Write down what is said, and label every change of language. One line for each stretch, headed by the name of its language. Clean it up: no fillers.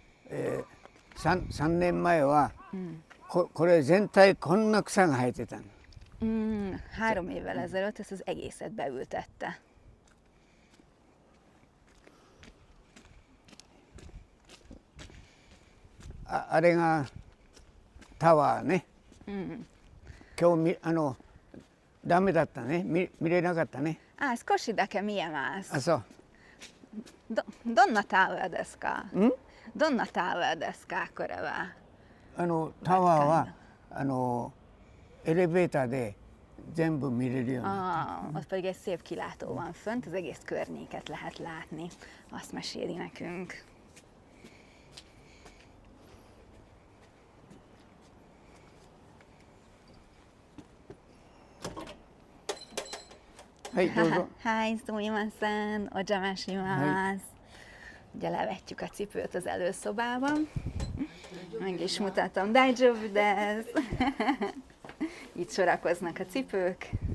Japanese: Eh, 3年前は、これ全体こんな草が生えてたの。
Hungarian: 3 évvel ezelőtt ezt az egészet beültette.
Japanese: あれがタワーね。今日ダメだったね。見れなかったね。少しだけ見えます。あ、そう。どんなタワーですか? どんなタワーですか, これは? タワーはエレベーターで全部見れるように。
Hungarian: Ott pedig egy szép kilátó van fönt, az egész környéket lehet látni. Azt meséli nekünk.
Japanese: はい、どうぞ。はい、すみません。お邪魔します.
Hungarian: Ugye levetjük a cipőt az előszobában. Meg is mutatom.
Japanese: Daijoubu desu.
Hungarian: Itt sorakoznak a cipők.